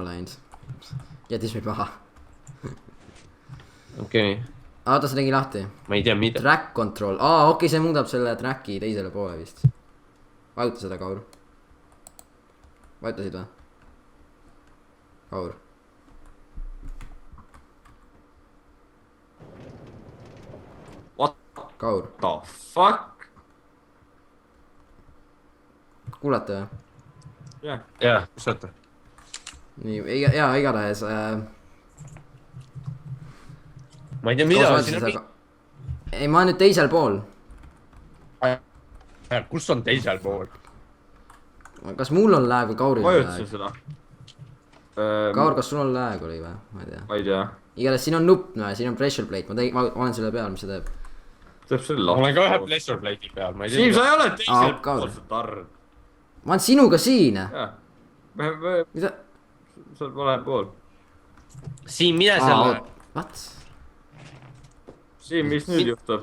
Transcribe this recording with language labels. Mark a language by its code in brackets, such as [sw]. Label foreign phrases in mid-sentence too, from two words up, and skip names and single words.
[et] jättis meid maha. okei. oota, see tegi lahti. ma ei tea, mida. [en] Track control, [et] okei, see muudab selle tracki teisele poole vist. vajuta seda, Kaur. vajutasid või? Kaur. [en] What [et] Kaur. [en] the fuck? [et] kuulete või? jaa, kus olete? nii, igatahes ma ei tea, mida on siin. ei, ma olen nüüd teisel pool. kus on teisel pool? kas mul on lag või Kauril on lag? vajutasin seda. Kaur , kas sul on lag oli või ? ma ei tea . ma ei tea . igatahes siin on nupp , siin on [en] pressure plate , [et] ma olen selle peal , mis see teeb . teeb selle ma olen ka ühe lahti . [en] pleasure plate'i [et] peal , ma ei Siim , sa tea . ei ole teisel Kaur. pool seda tarr . ma olen sinuga siin . jah . mida ? sa oled vale pool . Siim , mine selle . [en] What ? [et] Siim , mis nüüd juhtub ?